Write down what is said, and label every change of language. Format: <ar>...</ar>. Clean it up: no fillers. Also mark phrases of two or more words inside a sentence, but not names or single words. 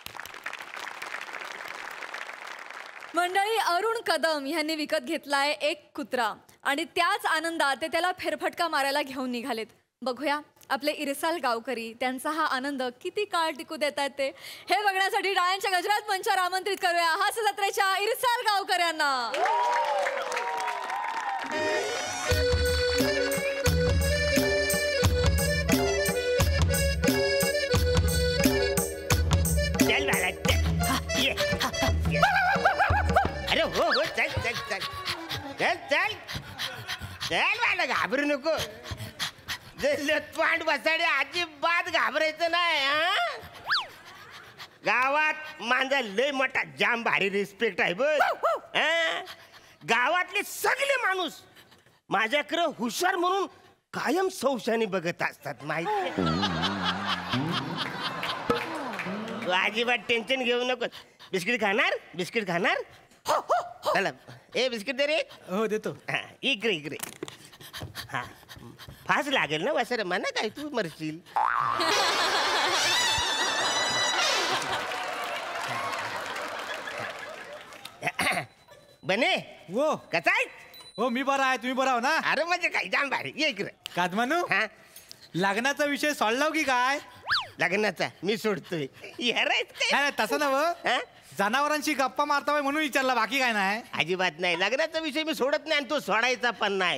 <mr>मंडळी, अरुण कदम यांनी विकत घेतलाय एक कुत्रा आणि त्याच आनंदात ते त्याला फेरफटका मारायला घेऊन निघालेत. बघूया आपले इरसाल गावकरी त्यांचा हा आनंद किती काळ टिकू देतात ते. हे बघण्यासाठी टाळ्यांच्या गजरात मंचावर आमंत्रित करूया हास्य जत्रेच्या इरसाल गावकऱ्यांना. अरे हो हो चल चल चल चल चल चल मला घाबरू नको. लतपांड बसाडे अजिबात घाबरायचं नाही. गावात माझा लय मोठा जाम भारी रिस्पेक्ट आहे बघ. गावातले सगळे माणूस माझ्याकडे हुशार म्हणून कायम सौशानी बघत असतात माहिती. अजिबात टेन्शन घेऊ नको. बिस्किट खाणार? बिस्किट खाणार? चला ए बिस्किट दे रे. हो देतो. इकडे इकडे. हा फास लागेल ना वसरे म्हणा काय तू मरशील. बने वो कसा आहे? हो मी बरा आहे, तुम्ही बरा हो ना? अरे म्हणजे काय जाम भारी. ये इकडे. कादमानू हा लग्नाचा विषय सोडला की काय? लग्नाचा मी सोडतोय. नाही तसं नव्ह, जनावरांशी गप्पा मारता म्हणून विचारला, बाकी काय नाही. अजिबात नाही. लग्नाचा विषय मी सोडत नाही आणि तो सोडायचा पण नाही.</mr>